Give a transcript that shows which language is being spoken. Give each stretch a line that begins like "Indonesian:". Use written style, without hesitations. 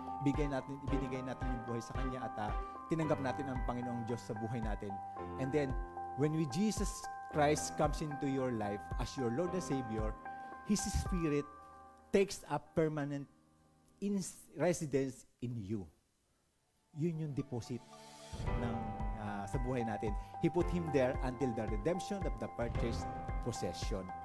Filipino: Ibinigay natin yung buhay sa Kanya at tinanggap natin ang Panginoong Diyos sa buhay natin.
English: And then, when Jesus Christ comes into your life as your Lord and Savior, His Spirit takes up permanent residence in you.
Filipino: Yun yung deposit ng sa buhay natin.
English: He put Him there until the redemption of the purchased possession.